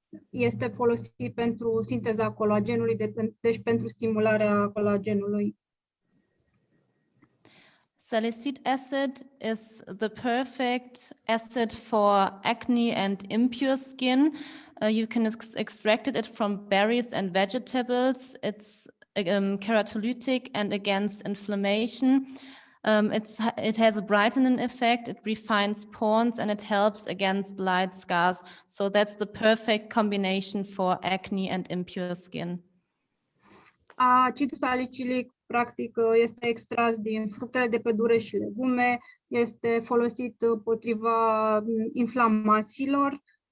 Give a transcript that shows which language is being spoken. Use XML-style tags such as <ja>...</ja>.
<ro>Este folosit pentru sinteza colagenului, deci pentru stimularea colagenului.</ro> <en>Salicylic acid is the perfect acid for acne and impure skin. You can extract it from berries and vegetables. It's keratolytic and against inflammation. It has a brightening effect, it refines pores, and it helps against light scars. So that's the perfect combination for acne and impure skin.</en> <ro>Acidul salicilic, practic, este extras din fructele de pădure și legume, este folosit potriva inflamațiilor.</ro>